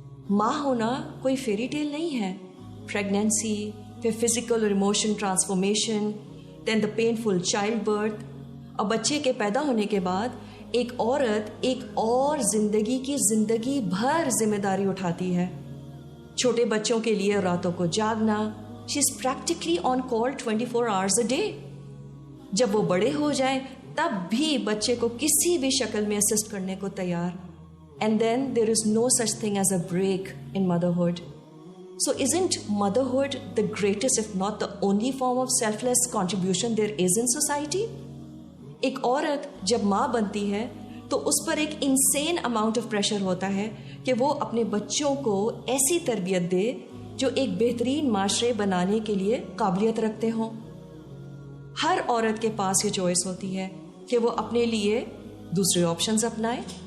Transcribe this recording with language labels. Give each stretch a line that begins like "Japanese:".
Urdu: ماں ہونا کوئی فیری ٹیل نہیں ہے. پریگنینسی، پھر فزیکل اور ایموشن ٹرانسفارمیشن،
English: then the painful child birth,
Urdu: اور بچے کے پیدا ہونے کے بعد ایک عورت ایک اور زندگی بھر ذمہ داری اٹھاتی ہے. چھوٹے بچوں کے لیے راتوں کو جاگنا،
English: She is practically on call 24 hours a day.
Urdu: جب وہ بڑے ہو جائیں تب بھی بچے کو کسی بھی شکل میں اسسٹ کرنے کو تیار.
English: And then there is no such thing as a break in motherhood. So isn't motherhood the greatest if not the only form of selfless contribution there is in society?
Urdu: ایک عورت جب ماں بنتی ہے تو اس پر ایک
English: insane amount of pressure
Urdu: ہوتا ہے کہ وہ اپنے بچوں کو ایسی تربیت دے جو ایک بہترین معاشرے بنانے کے لیے قابلیت رکھتے ہوں. ہر عورت کے پاس یہ چوائس ہوتی ہے کہ وہ اپنے لیے دوسرے آپشنز اپنائے.